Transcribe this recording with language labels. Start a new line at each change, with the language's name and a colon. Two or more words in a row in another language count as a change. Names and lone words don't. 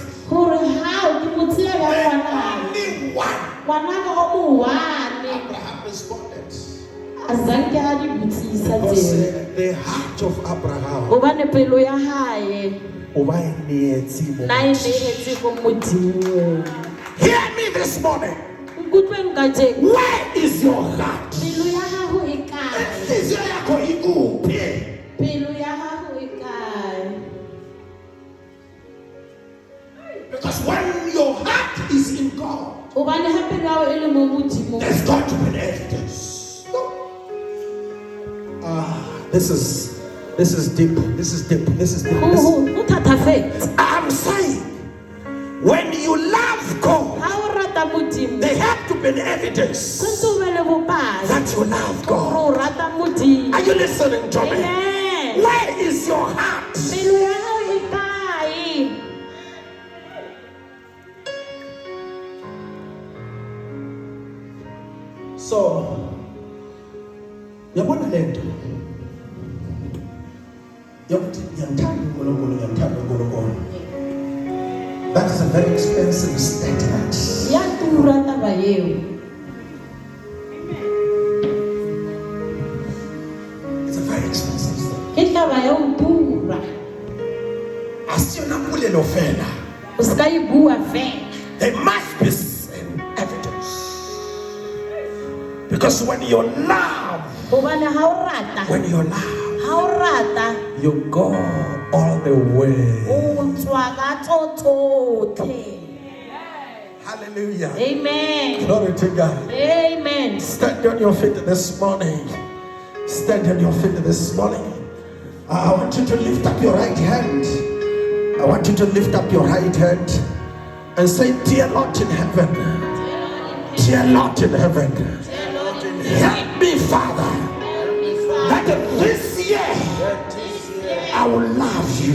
Tswana: gore ha ke mo tseya
English: The
Tswana: bjang ngwana.
English: only one.
Tswana: Ngwana ka o mo one.
English: Abraham responded.
Tswana: A zanke a di botsisa
English: Because
Tswana: tseo.
English: the heart of Abraham
Tswana: Gobane pelo ya hae oba e neetse mo na e Modimo. neetse go Modimo.
English: Hear me this morning.
Tswana: Nkutlweng ka jeko.
English: Where is your heart?
Tswana: Pelo ya gago e kae?
Zulu: Inhliziyo yakho ikuphi?
Tswana: Pelo ya gago e kae?
English: Because when your heart is in God,
Tswana: Gobane ha pelo ya gago e le mo Modimo,
English: there's got to be an evidence. This is deep. This is deep. This is deep.
Tswana: go thatafetse.
English: I'm saying, when you love God,
Tswana: Ha o rata Modimo,
English: there have to be an evidence
Tswana: tshwantse o be le bopaki
English: that you love God.
Tswana: gore o rata Modimo.
English: Are you listening to me? Amen. Where is your heart?
Tswana: Pelo ya gago e kae?
Zulu: So, yabona lento. Yokuthi ngiyamthanda uNkulunkulu, ngiyamthanda uNkulunkulu.
English: That is a very expensive statement.
Tswana: Ya tura taba eo.
English: It's
Tswana: Asiona pulelo fela. O ska e bua fela.
English: There must be an evidence. Because when you love,
Tswana: Hobane ha o rata,
English: when you love,
Tswana: ha o rata,
English: you go all the way.
Tswana: o tswa ka tsotlhe.
English: Hallelujah. Amen. Glory to God. Amen. Stand on your feet this morning. Stand on your feet this morning. I want you to lift up your right hand. I want you to lift up your right hand and say, Dear Lord in heaven, dear Lord in heaven, help me, Father, that this year I will love you.